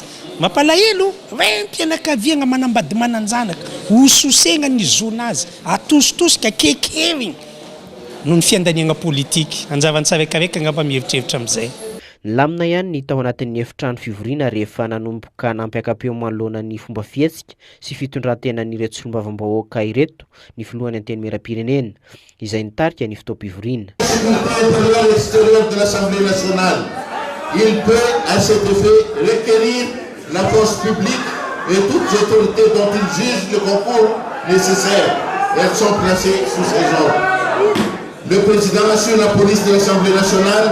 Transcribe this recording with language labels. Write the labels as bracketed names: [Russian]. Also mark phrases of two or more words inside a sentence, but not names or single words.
[Malagasy] Mampalahelo rem-pianakaviana manambady mananjanaka, hososegna ny zona azy, atositosika kekeriny noho ny fiandaniana politika. Anjavantsaraikaraiky angamba mieritreritra amin'izay. Lamina ihany ny tao anatin'ny efitrano fivorina rehefa nanomboka nampiakapeo manoloana ny fomba fihetsika sy fitondrantenan'ireto solombavambahoaka ireto ny filohan'ny anteny mera-pirenena izay nitarika ny fotoam-pivoriana. [French] Extérieur de l'Assemblée nationale, il peut à cet effet requérir la force publique et toutes les autorités dont il juge le concours nécessaire. Elles sont placées sous ses ordres. Le président assure la police de l'Assemblée nationale.